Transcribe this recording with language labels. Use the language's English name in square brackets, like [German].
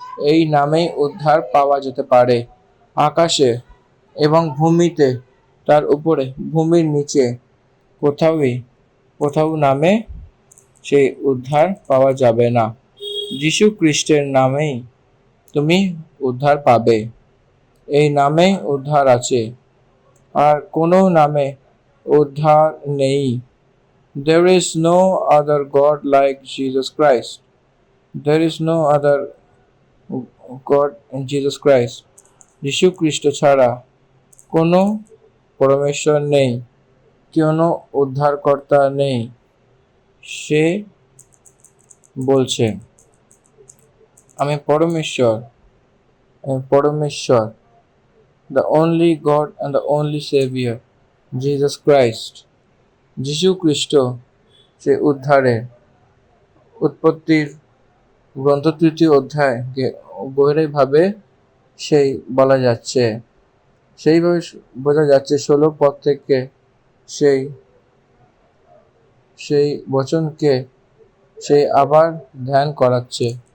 [Bangla] এই নামেই উদ্ধার পাওয়া যেতে পারে। আকাশে এবং ভূমিতে, তার উপরে, ভূমির নিচে কোথাও নামে সেই উদ্ধার পাওয়া যাবে না। যীশু খ্রিস্টের নামেই তুমি উদ্ধার পাবে। এই নামেই উদ্ধার আছে, আর কোনো নামে উদ্ধার নেই। [English] There is no other God like Jesus Christ. There is no other God in Jesus Christ. [Bangla] যীশু খ্রিস্ট ছাড়া কোনো পরমেশ্বর নেই, কোনো উদ্ধারকর্তা নেই। সে বলছে, আমি পরমেশ্বর, আমি পরমেশ্বর, [English] the only God and the only Savior, Jesus Christ. [Bangla] যীশু খ্রিস্ট সে উদ্ধারের। উৎপত্তির গ্রন্থ 3 অধ্যায় গভীরভাবে সেই বলা যাচ্ছে, সেইভাবে বোঝা যাচ্ছে 16 পদ থেকে সেই বচনকে সে আবার ধ্যান করাচ্ছে।